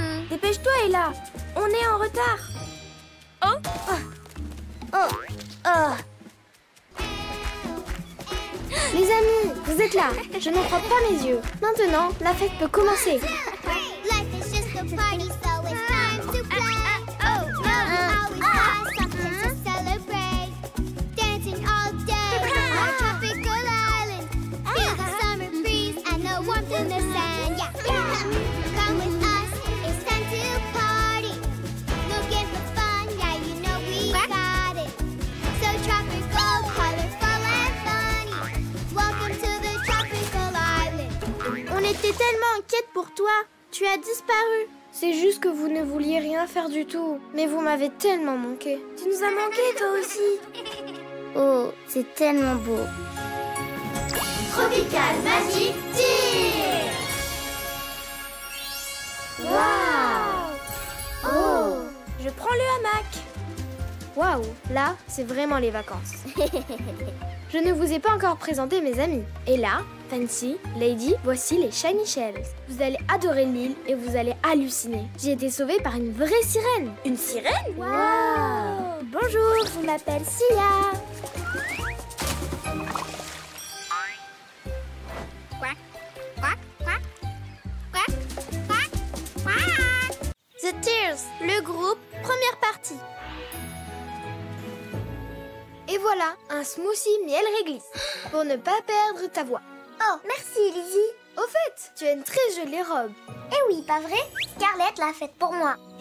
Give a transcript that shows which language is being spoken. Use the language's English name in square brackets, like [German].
[French] Dépêche-toi, Ella. On est en retard. Les amis, vous êtes là. Je n'en crois pas mes yeux. Maintenant, la fête peut commencer. [English] Life is just a party, so it's time to play. Oh no, always have something to celebrate. Dancing all day on a tropical island. Feel the summer breeze and the warmth in the sand. Yeah, come with us, it's time to party. Looking for fun, yeah, you know we got it. So tropical, colorful and funny. Welcome to the tropical island. [French] On était tellement inquiètes pour toi. Tu as disparu. C'est juste que vous ne vouliez rien faire du tout. Mais vous m'avez tellement manqué. Tu nous as manqué toi aussi. Oh, c'est tellement beau. [English] Tropical Magic Tear. [French] Waouh. Oh. Je prends le hamac. Waouh, là, c'est vraiment les vacances. Je ne vous ai pas encore présenté mes amis. Ella, Fancy, Lady, voici les Shiny Shells. Vous allez adorer l'île et vous allez halluciner. J'ai été sauvée par une vraie sirène. Une sirène? Wow. Bonjour, je m'appelle Sia. Quack, quack, quack, quack, quack, quack. The Tears, le groupe, première partie. Et voilà, un smoothie miel réglisse, pour ne pas perdre ta voix. Oh, merci Lizzie. Au fait, tu as une très jolie robe. Eh oui, pas vrai? Scarlett l'a faite pour moi.